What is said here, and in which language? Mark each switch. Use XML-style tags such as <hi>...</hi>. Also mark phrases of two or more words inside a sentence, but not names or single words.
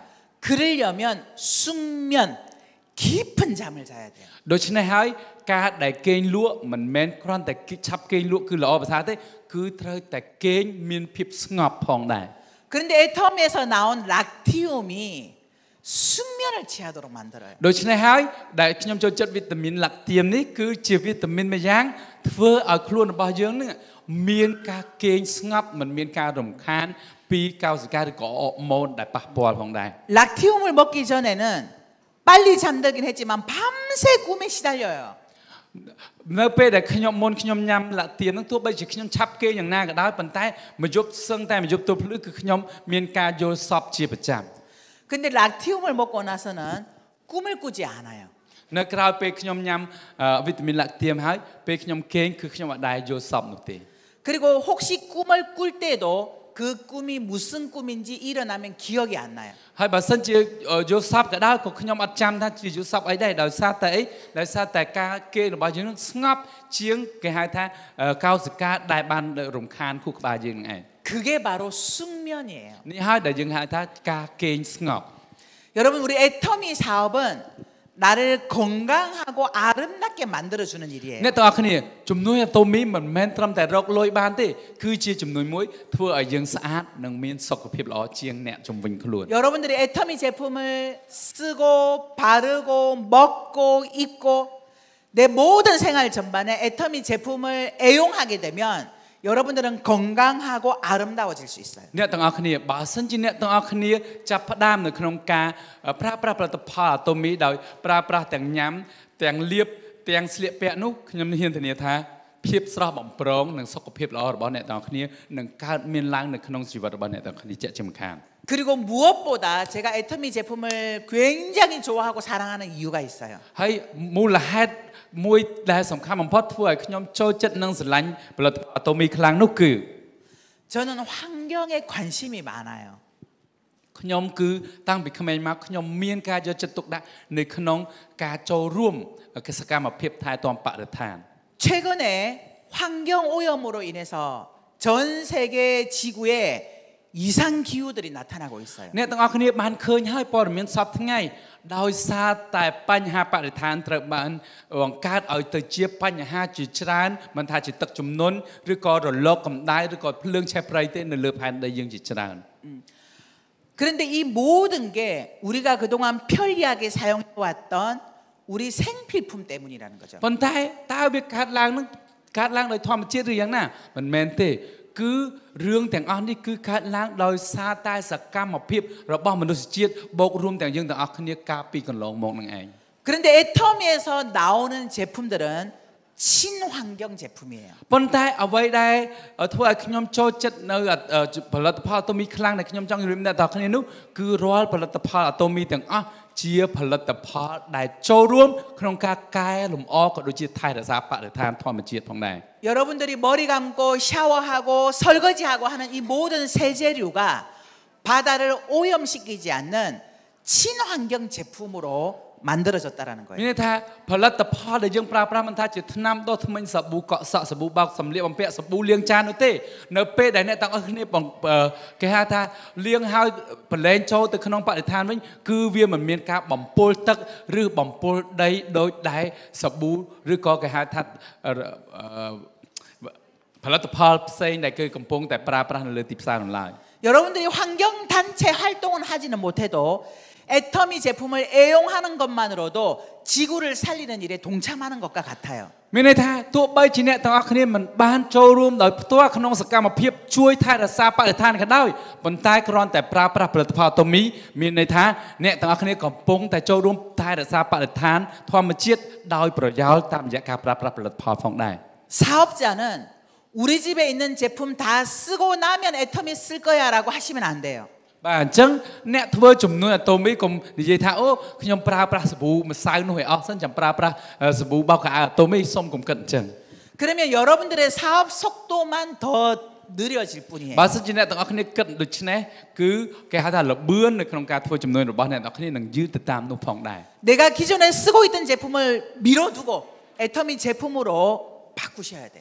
<ko>그러려면 숙면 깊은 잠을 자야 돼요.</ko> <km>ដូច្នេះហើយការដែលគេងលក់មិនមែនគ្រាន់តែឆាប់គេងលក់គឺល្អប្រសើរទេគឺត្រូវតែគេងមានភាពស្ងប់ផងដែរ</km> <ko>그런데 애텀에서 나온 락티움이 숙면을 취하도록 만들어요.</ko> <km>ដូច្នេះហើយដែលខ្ញុំចូលចិត្តវីតាមីនឡាក់ទៀមនេះគឺជាវីតាមីនមួយយ៉ាងធ្វើឲ្យខ្លួនរបស់យើងនឹងមានការគេងស្ងប់មិនមានការរំខានពីកោសិកាឬក៏អរម៉ូនដែលប៉ះពាល់ផងដែរ</km> <ko>락티움을 먹기 전에는 빨리 잠들긴 했지만 밤새 꿈에 시달려요.</ko> <km>នៅពេលដែលខ្ញុំញ៉ាំឡាក់ទៀមនឹងទោះបីជាខ្ញុំឆាប់គេងយ៉ាងណាក៏ដោយប៉ុន្តែមួយយប់សឹងតែមួយយប់ទល់ភ្លឺគឺខ្ញុំមានការយល់សប្តិជាប្រចាំ</km> <ko>근데 락티움을 먹고 나서는 꿈을 꾸지 않아요.</ko> <km>នៅក្រៅពេលខ្ញុំញ៉ាំវីតាមីនឡាក់ទៀមហើយពេលខ្ញុំគេងគឺខ្ញុំអត់ដែរយល់សប្តិនោះទេ</km> <ko>그리고 혹시 꿈을 꿀 때도 그 꿈이 무슨 꿈인지 일어나면 기억이 안 나요.</ko> <km>ហើយបើសិនជាយល់សប្តិក៏ដោយក៏ខ្ញុំអត់ចាំថាជាយល់សប្តិអីដែរដោយសារតែអីដោយសារតែការគេងរបស់យើងនឹងស្ងប់ជាងគេហៅថាកោសិកាដែលបានរំខានខួរក្បាលយើងនឹងឯង</km> <ko>그게 바로 숙면이에요.</ko> <km>នេះហើយដែលយើងហៅថាការគេងស្ងប់</km> <ko>여러분 우리 애터미 사업은 나를 건강하고 아름답게 만들어주는 일이에요.</ko> <km>អ្នកទាំងអស់គ្នាជំនួយអាតូមីមិនមែនត្រឹមតែរកលុយបានទេគឺជាជំនួយមួយធ្វើឲ្យយើងស្អាតនិងមានសុខភាពល្អជាងអ្នកជំវិញខ្លួន</km> <ko>여러분들이 애터미 제품을 쓰고 바르고 먹고 입고 내 모든 생활 전반에 애터미 제품을 애용하게 되면 여러분들은 건강하고 아름다워질 수 있어요.</ko> <km>អ្នកទាំងអស់គ្នាបើសិនជាអ្នកទាំងអស់គ្នាចាប់ផ្ដើមនៅក្នុងការប្រើប្រាស់ផលិតផលអាតូមីដោយប្រើប្រាស់ទាំងញ៉ាំទាំងលាបទាំងស្លៀកពាក់នោះខ្ញុំហ៊ានធានាថាភាពស្រស់បំព្រងនិងសុខភាពល្អរបស់អ្នកទាំងអស់គ្នានឹងកើតមានឡើងនៅក្នុងជីវិតរបស់អ្នកទាំងអស់គ្នាជាក់ជាមិនខាន</km> <ko>그리고 무엇보다 제가 애터미 제품을 굉장히 좋아하고 사랑하는 이유가 있어요.</ko> <km>ហើយមូលហេតុមួយដែលសំខាន់បំផុតធ្វើឲ្យខ្ញុំចូលចិត្តនិងស្រឡាញ់ផលិតផលអាតូមីខ្លាំងនោះគឺ</km> <ko>저는 환경에 관심이 많아요.</ko> <km>ខ្ញុំគឺតាំងពីក្មេងមកខ្ញុំមានការយកចិត្តទុកដាក់នៅក្នុងការចូលរួមសកម្មភាពថែទាំបរិស្ថាន</km> <ko>최근에 환경 오염으로 인해서 전 세계 지구에 이상 기후들이 나타나고 있어요.</ko> <km>អ្នកទាំងអស់គ្នាបានឃើញហើយព័ត៌មានសពថ្ងៃដោយសារតែបញ្ហាបរិស្ថានត្រូវបានបង្កើតឲ្យទៅជាបញ្ហាជាច្រើនមិនថាជាទឹកជំនន់ឬក៏រលកកម្ដៅឬក៏ភ្លើងឆេះព្រៃទេនៅលើផែនដីយើងជាច្រើន</km> <ko>그런데 이 모든 게 우리가 그동안 편리하게 사용해왔던 우리 생필품 때문이라는 거죠.</ko> <km>ប៉ុន្តែតើវាកើតឡើងដោយធម្មជាតិឬយ៉ាងណាមិនមែនទេគឺរឿងទាំងអស់នេះគឺកើតឡើងដោយសារតែសកម្មភាពរបស់មនុស្សជាតិបូករួមទាំងយើងទាំងអស់គ្នាកាលពីកន្លងមកនឹងឯង</km> <ko>그런데 애터미에서 나오는 제품들은 친환경 제품이에요.</ko> <km>ប៉ុន្តែអ្វីដែលធ្វើឲ្យខ្ញុំចូលចិត្តនៅផលិតផលអាតូមីខ្លាំងដែលខ្ញុំចង់ជម្រាបអ្នកទាំងអស់គ្នានោះគឺរាល់ផលិតផលអាតូមីទាំងអស់ជាផលិតផលដែលចូលរួមក្នុងការកែលម្អក៏ដូចជាថែរក្សាបរិស្ថានធម្មជាតិផងដែរ</km> <ko>여러분들이 머리 감고 샤워하고 설거지하고 하는 이 모든 세제류가 바다를 오염시키지 않는 친환경 제품으로 만들어졌다라는 거예요.</ko> <km>មានន័យថាផលិតផលដែលយើងប្រើប្រាស់មិនថាជាថ្នាំដុសធ្មេញសាប៊ូកក់សក់សាប៊ូបោកសម្លៀកបំពាក់សាប៊ូលាងចាននោះទេនៅពេលដែលអ្នកទាំងអស់គ្នាគេហៅថាលាងហើយប្រឡែងចូលទៅក្នុងបរិស្ថានវិញគឺវាមិនមានការបំពុលទឹកឬបំពុលដីដោយដែលសាប៊ូឬក៏គេហៅថាផលិតផលផ្សេងដែលគេកំពុងតែប្រើប្រាស់នៅលើទីផ្សារនោះឡើយ</km> <ko>여러분들이 환경 단체 활동은 하지는 못해도 애터미 제품을 애용하는 것만으로도 지구를 살리는 일에 동참하는 것과 같아요.</ko> <km>មានន័យថាទោះបីជាអ្នកទាំងអស់គ្នាមិនបានចូលរួមដោយផ្ទាល់ក្នុងសកម្មភាពជួយថែរក្សាបរិស្ថានក៏ដោយប៉ុន្តែគ្រាន់តែប្រើប្រាស់ផលិតផលអាតូមីមានន័យថាអ្នកទាំងអស់គ្នាកំពុងតែចូលរួមថែរក្សាបរិស្ថានធម្មជាតិដោយប្រយោលតាមរយៈការប្រើប្រាស់ផលិតផលផងដែរ</km> <ko>사업자는 우리 집에 있는 제품 다 쓰고 나면 애터미 쓸 거야라고 하시면 안 돼요.</ko> <km>បាទអញ្ចឹងអ្នកធ្វើជំនួយអាតូមីកុំនិយាយថាអូខ្ញុំប្រើប្រាស់សាប៊ូម្សៅនោះឲ្យអស់សិនចាំប្រើប្រាស់សាប៊ូបោកខោអាវអាតូមីសូមកុំគិតអញ្ចឹង</km> <ko>그러면 여러분들의 사업 속도만 더 느려질 뿐이에요.</ko> <km>បើសិនជាអ្នកទាំងអស់គ្នាគិតដូច្នេះគឺគេហៅថាលបឿននៅក្នុងការធ្វើជំនួយរបស់អ្នកទាំងអស់គ្នានឹងយឺតទៅតាមនោះផងដែរ</km> <ko>내가 기존에 쓰고 있던 제품을 미뤄두고 애터미 제품으로 바꾸셔야 돼요.</ko>